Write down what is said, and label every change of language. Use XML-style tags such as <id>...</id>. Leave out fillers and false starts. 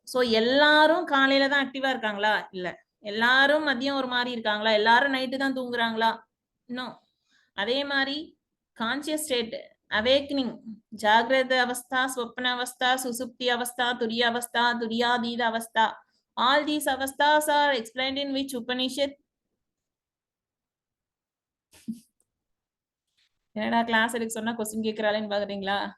<ta>So எல்லாரும் காலையில தான் ஆக்டிவா இருக்காங்களா? இல்ல. எல்லாரும் மதியம் ஒரு மாதிரி இருக்காங்களா? எல்லாரும் நைட்டு தான் தூங்குறாங்களா? இன்னும் அதே மாதிரி கான்சியஸ் ஸ்டேட், அவேக்கனிங், ஜாகிரத அவஸ்தா, ஸ்வப்ன அவஸ்தா, சுசுப்தி அவஸ்தா, துரிய அவஸ்தா, துரியாதீத அவஸ்தா.</ta> <en>All these avastas are explained in which Upanishad?</en> <ta>என்னடா கிளாஸ் எடுக்க சொன்னா கொஸ்டின் கேக்குறாளேன்னு பாக்குறீங்களா?</ta>